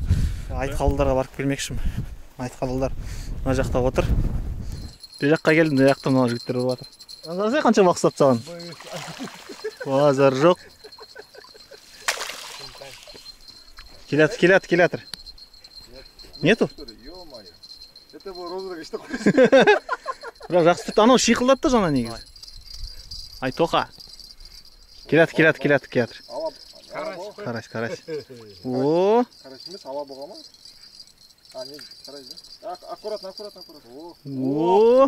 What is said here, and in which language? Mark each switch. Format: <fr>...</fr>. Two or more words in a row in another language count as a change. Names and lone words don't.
<kk>Айтқалыларға барып келмекшім. Айтқалылар мына жақта отыр. Бір жаққа келдім, мына жақта мына жігіттер болып жатыр. Аңғарсай қанша уақыт ұстап саған? Базар жоқ. Келатыр.</kk> <ru>Нету? Это был розыгрыш такой.</ru> <kk>Бірақ жақсы тұрды. Анау шиқылдады да жаңа негізі. Ай, тоқа. Келатыр. Қараш. О! Қараш емес, ала боға ма? Не, қараш да?</kk> <ru>Аккуратно. О!</ru>